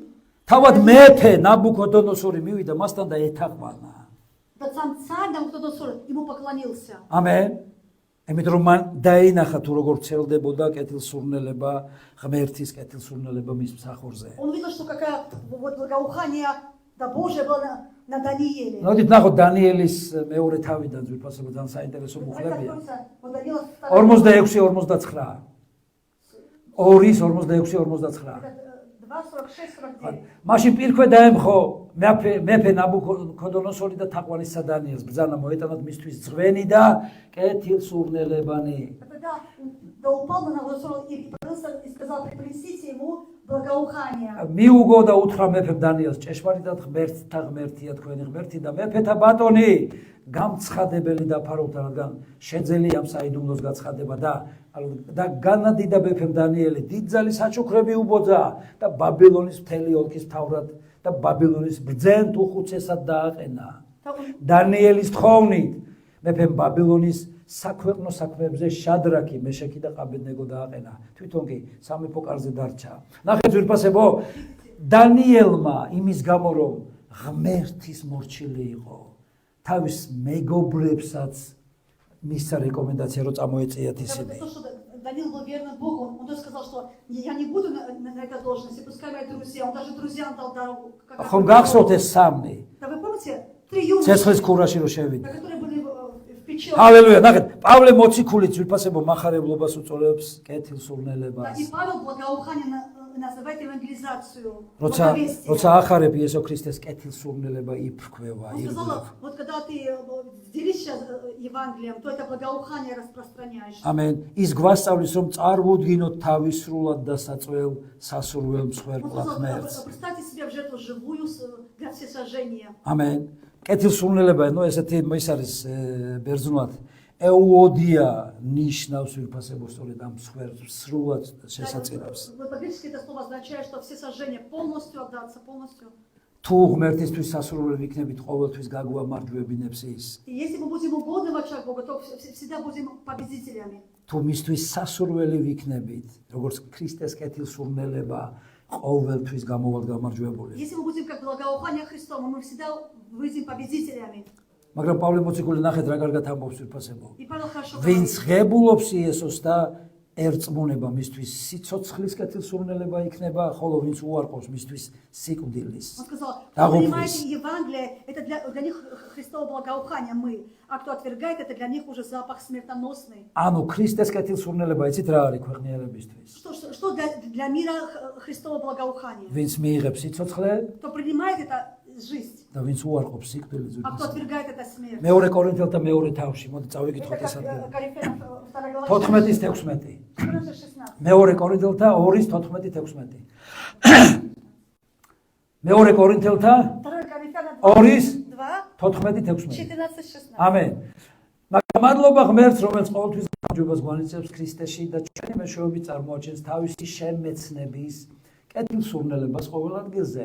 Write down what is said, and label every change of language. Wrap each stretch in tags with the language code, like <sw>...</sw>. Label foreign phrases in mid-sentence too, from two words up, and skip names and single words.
<ka>თავად მეფე ნაბუქოდონოსორი მივიდა მასთან და ეთაყვანა.</ka> <ru>да сам царь Навуходоносор ему поклонился.</ru> <ka>ამენ. იმიტომ რომ მან დაინახა თუ როგორ ცელდებოდა კეთილსურნელება, ღმერთის კეთილსურნელება მის მსახურზე.</ka> <ru>Он видел, что какая вот благоухание да Божье было на Данииле.</ru> <ka>მოდით ნახოთ დანიელის მეორე თავიდან ძვირფასებო ძალიან საინტერესო მუხლებია.</ka> <ru>Вот Даниила 46-49. 2:46-49. 2:46-49.</ru> <ka>მაშინ პირქვე დაემხო მეფე ნაბუქოდონოსორი და თაყვანისა დანიელს ბრძანა მოეტანათ მისთვის ძღვენი და კეთილსურნელებანი.</ka> <ru>Да упал на Навуходоносора и сказал, принесите ему благоухание.</ru> <ka>მიუგო და უთხრა მეფემ დანიელს, ჭეშმარიტად ღმერთთა ღმერთია თქვენი ღმერთი და მეფეთა ბატონი, გამცხადებელი დაფარავთა, რადგან შეძელია საიდუმლოს გაცხადება და განადიდა მეფემ დანიელი დიდძალი საჩუქრები უბოძა და ბაბილონის მთელი ოლქის მთავრად და ბაბილონის ბრძენ უხუცესად დააყენა. დანიელის თხოვნით მეფემ ბაბილონის საქვეყნო საქმეებზე შადრაკი, მეშექი და ყაბედნეგო დააყენა. თვითონ კი სამეფო კარზე დარჩა. ნახეთ ძვირფასებო, დანიელმა იმის გამო რომ ღმერთის მორჩილი იყო, თავის მეგობრებსაც მისცა რეკომენდაცია რომ წამოეწიათ ისინი.</ka> <ru>Даниил был верным Богу, он тоже сказал, что я не буду на этой должности, пускай мои друзья, он даже друзьям дал дорогу.</ru> <ka>ხომ გახსოვთ ეს სამნი?</ka> <ru>Да вы помните, 3 юноши,</ru> <ka>ცეცხლის ქურაში რომ შევიდა.</ka> <ru>которые были в печёре.</ru> <ka>ჰალელუია, ნახეთ, პავლე მოციქულიც ძვირფასებო მახარებლობას უწოდებს კეთილსურნელებას.</ka> <ru>И Павел благоухание называет евангелизацию.</ru> <ka>როცა ახარებ იესო ქრისტეს კეთილსურნელება იფრქვევა,</ka> <ru>Он сказал, вот когда ты делишь сейчас Евангелием, то это благоухание распространяешь.</ru> <ka>ამენ. ის გვასწავლის რომ წარმოვდგინოთ თავისრულად და საწველ სასურველ</ka> <ru>Он</ru> <ka>მსხვერპლად</ka> <ru>сказал,</ru> <ka>ღმერთს.</ka> <ru>представьте себя в жертву живую для всесожжения.</ru> <ka>ამენ. კეთილსურნელება, ესეთი ის არის ბერძნულად ეუოდია ნიშნავს ვირფასებო სწორედ ამ სრულად შესაძლებს.</ka> <ru>По-гречески это слово означает, что всесожжение полностью отдаться, полностью.</ru> <ka>თუ ღმერთისთვის სასურველი ვიქნებით, ყოველთვის გაგვამარჯვებინებს ის.</ka> <ru>И если мы будем угодны в очах Бога, то всегда будем победителями.</ru> <ka>თუ მისთვის სასურველი ვიქნებით, როგორც ქრისტეს კეთილსურნელება, ყოველთვის გამოვალ გამარჯვებული.</ka> <ru>Если мы будем как благоухание Христова, мы всегда выйдем победителями.</ru> <ka>მაგრამ პავლე მოციქული ნახეთ რა კარგად ამბობს ვირფასებო.</ka> <ru>И Павел хорошо</ru> <ka>ვინც</ka> <ru>говорит.</ru> <ka>ღებულობს იესოს და ერწმუნება მისთვის სიცოცხლის კეთილსურნელება იქნება, ხოლო ვინც უარყოფს მისთვის სიკვდილის.</ka> <ru>Он сказал, кто</ru> <ka>დაღუპვის.</ka> <ru>принимает Евангелие, это для них Христово благоухание мы, а кто отвергает, это для них уже запах смертоносный.</ru> <ka>ანუ ქრისტეს კეთილსურნელება იცით რა არის ქვეყნიერებისთვის?</ka> <ru>Что для мира Христово благоухание?</ru> <ka>ვინც მიიღებს სიცოცხლე</ka> <ru>Кто принимает это жизнь,</ru> <ka>და ვინც უარყოფს სიკვდილის</ka> <ru>а кто</ru> <ka>ზუსტად.</ka> <ru>отвергает это смерть.</ru> <ka>მეორე კორინთელთა მეორე თავში, მოდი</ka> <ru>Это</ru> <ka>წავიკითხოთ ეს</ka> <ru>как</ru> <ka>ადგილი.</ka> <ru>Коринфянам 2 глава 14:16. 14:16.</ru> <ka>მეორე კორინთელთა 2:14-16. მეორე კორინთელთა</ka> <ru>2 Коринфянам 2:14-16. 14:16.</ru> <ka>ამენ. მაგრამ მადლობა ღმერთს, რომელიც ყოველთვის გამარჯვებას გვანიცებს ქრისტეში და ჩვენი მეშვეობით წარმოაჩენს თავისი შემეცნების კეთილსურნელებას ყოველ ადგილზე.</ka>